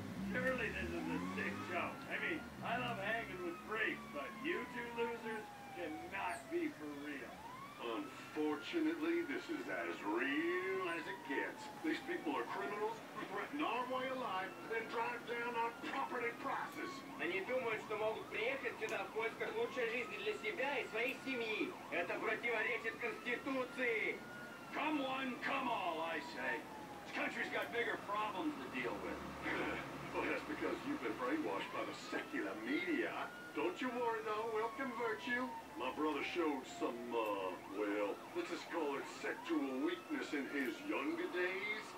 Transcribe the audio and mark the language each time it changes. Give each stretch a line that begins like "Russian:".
English: Surely this is a sick joke. I mean, I love hanging with freaks, but you two losers cannot be for real. Unfortunately, this is as real as it gets. These people are criminals who threaten our way of life and drive down our property prices.
Russian: Они думают, что могут приехать сюда в поисках лучшей жизни для себя и своей семьи. Это противоречит Конституции.
English: Come one, come all, I say. This country's got bigger problems to deal with. Well, that's because you've been brainwashed by the secular media. Don't you worry, though. We'll convert you. My brother showed some, well, let's just call it sexual weakness in his younger days.